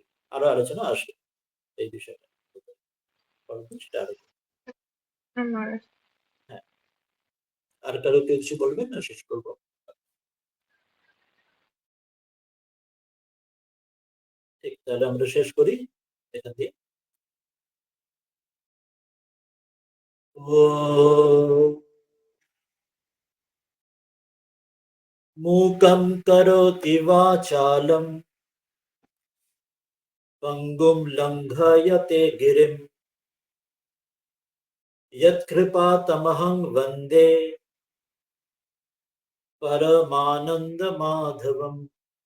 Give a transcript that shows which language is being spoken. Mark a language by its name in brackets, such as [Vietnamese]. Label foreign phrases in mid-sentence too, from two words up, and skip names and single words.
[Bangla] আরো আলোচনা আসবে এই বিষয়টা। পরবর্তী সেটা আরো। মহারাজ। হ্যাঁ, আর কারো কেউ কিছু বলবেন না, শেষ করবো? ঠিক, তাহলে আমরা শেষ করি এখান দিয়ে। [Sanskrit] ॐ मूकं करोति वाचालं पङ्गुं लङ्घयते गिरिं यत्कृपातमहं वन्दे परमानन्दमाधवम्।